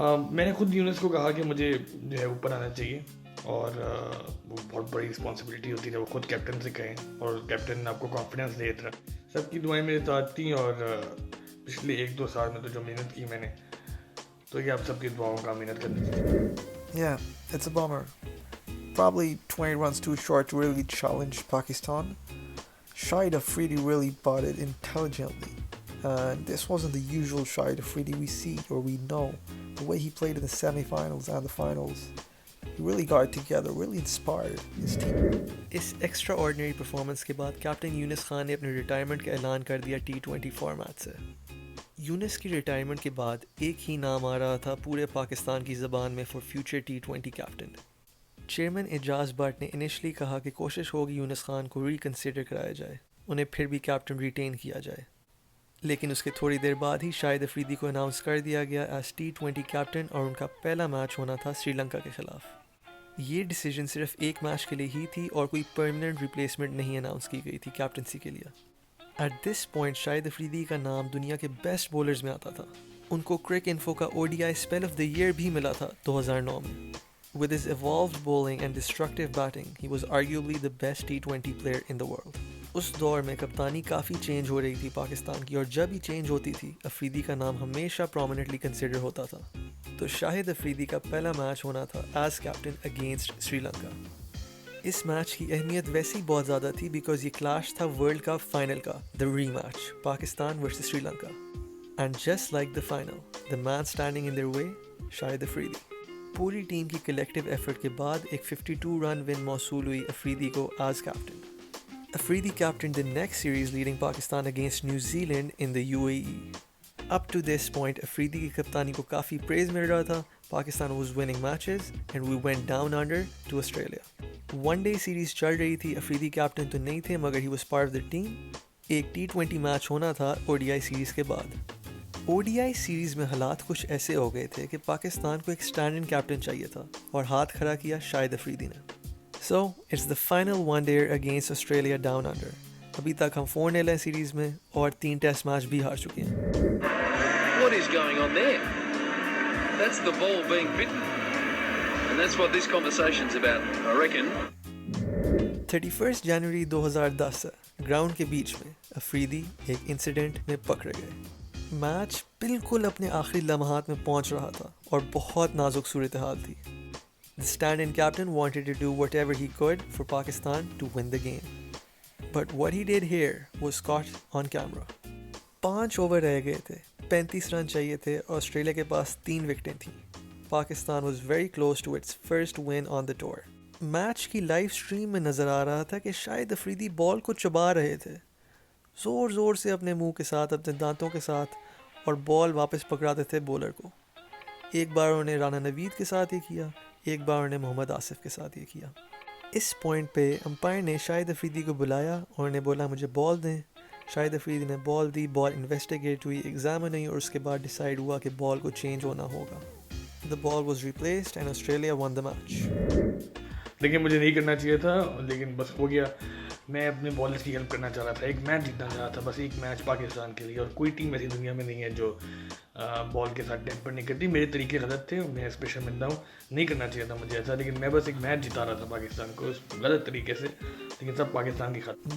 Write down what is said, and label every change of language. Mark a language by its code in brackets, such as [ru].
[ur] میں نے خود یونس کو کہا کہ مجھے جو ہے اوپر آنا چاہیے، اور وہ بہت بڑی رسپانسبلٹی ہوتی ہے وہ خود کیپٹن سے کہیں، اور کیپٹن آپ کو کانفیڈنس دیتا ہے. سب کی دعائیں میرے ساتھ تھیں، اور پچھلے 1-2 سال میں تو جو محنت کی میں نے، تو یہ آپ سب کی دعاؤں کا محنت کرنا چاہیے. [en] Yeah, it's a bummer. Probably 20 runs too short to really challenge Pakistan. Shahid Afridi really bought it intelligently. And this wasn't the usual Shahid Afridi we see or we know. The way he played in the semi-finals and the finals, he really got it together, really inspired his team. [ur] اس extra ordinary performance کے بعد captain یونس خان نے اپنے retirement کا اعلان کر دیا T20 format سے. یونس کی ریٹائرمنٹ کے بعد ایک ہی نام آ رہا تھا پورے پاکستان کی زبان میں for future T20 captain. Chairman Ejaz but نے انیشلی کہا کہ کوشش ہوگی یونس خان کو ریکنسیڈر کرایا جائے، انہیں پھر بھی کیپٹن ریٹین کیا جائے. لیکن اس کے تھوڑی دیر بعد ہی شاہد افریدی کو اناؤنس کر دیا گیا ایز T20 کیپٹن، اور ان کا پہلا میچ ہونا تھا سری لنکا کے خلاف. یہ ڈیسیجن صرف ایک میچ کے لیے ہی تھی اور کوئی پرماننٹ ریپلیسمنٹ نہیں اناؤنس کی گئی تھی کیپٹنسی کے لیے. [en] at this point [ur] شاہد افریدی کا نام دنیا کے بیسٹ بولرز میں آتا تھا. ان کو کرک انفو کا ODI spell of the year بھی ملا تھا 2009 میں. [en] With his evolved bowling and destructive batting, he was arguably the best T20 player in the world. [ur] اس دور میں کپتانی کافی چینج ہو رہی تھی پاکستان کی، اور جب ہی چینج ہوتی تھی افریدی کا نام ہمیشہ پرومیننٹلی کنسیڈر ہوتا تھا. تو شاہد افریدی کا پہلا میچ ہونا تھا as captain against Sri Lanka. اس میچ کی اہمیت ویسے ہی بہت زیادہ تھی بیکاز یہ کلاش تھا ورلڈ کپ فائنل کا، دا ری match Pakistan versus Sri Lanka. [en] And just like the final the man standing in their way Shahid Afridi. [ur] پوری ٹیم کی کلیکٹیو ایفرٹ کے بعد ایک 52 رن ون موصول ہوئی افریدی کو as captain. [en] Afridi captained the next series leading Pakistan against New Zealand in the UAE. Up to this point, [ur] Afridi کی کپتانی کو کافی praise مل رہا تھا. [en] Pakistan was winning matches and we went down under to Australia. [ur] One day series چل رہی تھی. Afridi captain تو نہیں تھے مگر [en] he was part of the team. [ur] ایک T20 میچ ہونا تھا ODI سیریز کے بعد. ODI سیریز میں حالات کچھ ایسے ہو گئے تھے کہ پاکستان کو ایک اسٹینڈ کیپٹن چاہیے تھا اور ہاتھ کھڑا کیا شاہد افریدی نے. [en] So, it's the final one-dayer against Australia down under. [ur] ابھی تک ہم 4-0 ہیں سیریز میں اور 3 ٹیسٹ میچ بھی ہار چکے ہیں. [en] What is going on there? That's the ball being bitten. And that's what this conversation's about, I reckon. [ur] 31 جنوری 2010 سے گراؤنڈ کے بیچ میں افریدی ایک انسیڈنٹ میں پکڑے گئے. میچ بالکل اپنے آخری لمحات میں پہنچ رہا تھا اور بہت نازک صورتحال تھی. [en] The stand-in captain wanted to do whatever he could for Pakistan to win the game. But what he did here was caught on camera. [ur] 5 over رہ گئے تھے, 35 رن چاہیے تھے, آسٹریلیا کے پاس 3 وکٹیں تھیں. [en] Pakistan was very close to its first win on the tour. [ur] Match کی live stream میں نظر آ رہا تھا کہ شاہد افریدی بال کو چبا رہے تھے, زور زور سے اپنے منہ کے ساتھ, اپنے دانتوں کے ساتھ, اور بال واپس پکڑاتے تھے بولر کو. ایک بار انہوں نے رانا نوید کے ساتھ یہ کیا, ایک بار انہوں نے محمد آصف کے ساتھ یہ کیا. اس پوائنٹ پہ امپائر نے شاہد افریدی کو بلایا اور انہیں بولا مجھے بال دیں. شاہد افریدی نے بال دی, بال انویسٹیگیٹ ہوئی, ایگزامن ہوئی اور اس کے بعد ڈیسائیڈ ہوا کہ بال کو چینج ہونا ہوگا. [en] The ball was replaced and Australia won the match. [ur] لیکن مجھے نہیں کرنا چاہیے تھا, لیکن بس ہو گیا. میں اپنے بالرز کی ہیلپ کرنا چاہ رہا تھا, ایک میچ جیتنا چاہ رہا تھا, بس ایک میچ پاکستان کے لیے. اور کوئی ٹیم ایسی دنیا میں نہیں ہے جو بال کے ساتھ ٹیمپر نہیں کرتی. میرے طریقے غلط تھے, میں اسپیشل بندہ ہوں, نہیں کرنا چاہیے تھا مجھے ایسا, لیکن میں بس ایک میچ جتا رہا تھا پاکستان کو غلط طریقے سے, لیکن سب پاکستان کی خاطر.